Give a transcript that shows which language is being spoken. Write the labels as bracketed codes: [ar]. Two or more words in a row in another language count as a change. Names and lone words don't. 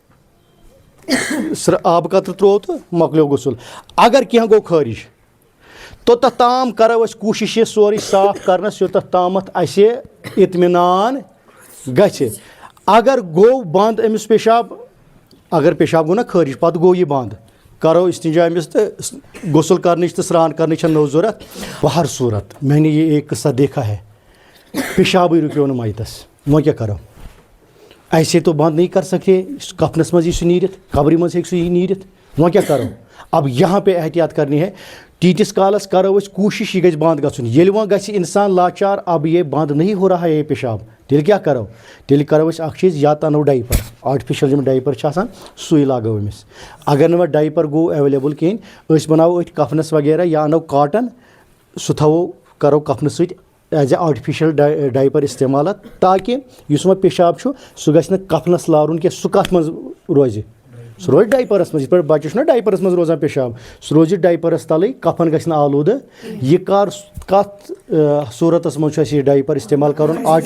[ks] آبہٕ قطرٕ ترٛوو تہٕ مۄکلیو غسل اگر کینٛہہ گوٚو خٲرِج توٚتَتھ تام کَرو أسۍ کوٗشِش یہِ سورُے صاف کَرنَس یوٚتَتھ تامَتھ اَسہِ اطمینان گژھِ اگر گوٚو بنٛد أمِس پیشاب اگر پیشاب گوٚو نہ خٲرِج پَتہٕ گوٚو یہِ بنٛد کَرو استنجا أمِس تہٕ غسل کَرنٕچ تہٕ سرٛان کَرنٕچ چھَنہٕ نٔو ضوٚرَتھ بہر [ur] صوٗرت میں نے یہ ایک قصہ دیکھا ہے [ks] پیشابٕے رُکیو نہٕ مَیتَس وۄنۍ کیٛاہ کَرو [ur] ایسے تو بنٛد نہیں کر سکتے [ks] کفنَس منٛز یی سُہ نیٖرِتھ قبرِ منٛز ہیٚکہِ سُہ یی نیٖرِتھ وۄنۍ کیٛاہ کَرو [ur] اب یہاں پے احتیاط کرنی ہے [ks] تیٖتِس کالَس کَرو أسۍ کوٗشِش یہِ گژھِ بنٛد گژھُن ییٚلہِ وۄنۍ گژھِ اِنسان لاچار [ur] اب یہ بنٛد نہیں ہو رہا ہے یہ پیشاب [ks] تیٚلہِ کیٛاہ کَرو تیٚلہِ کَرو أسۍ اَکھ چیٖز یا تہٕ اَنو ڈایپر آٹِفِشَل یِم ڈایپر چھِ آسان سُے لاگو أمِس اگر نہٕ وۄنۍ ڈایپر گوٚو ایویلیبل کِہیٖنۍ أسۍ بَناوو أتھۍ کفنَس وغیرہ یا اَنو کاٹن سُہ تھاوو کَرو کفنہٕ سۭتۍ [en] as a artificial diaper [ks] استعمالات تاکہِ یُس وۄنۍ پیشاب چھُ سُہ گژھِ نہٕ کفنَس لارُن کینٛہہ سُہ کَتھ منٛز روزِ سُہ روزِ ڈایپرَس منٛز یِتھ پٲٹھۍ بَچہِ چھُنہ ڈایپرَس منٛز روزان پیشاب سُہ روزِ ڈایپرَس تَلٕے کفن گژھِ نہٕ آلوٗدٕ یہِ کَتھ صوٗرتَس منٛز چھُ اَسہِ یہِ ڈایپر استعمال کَرُن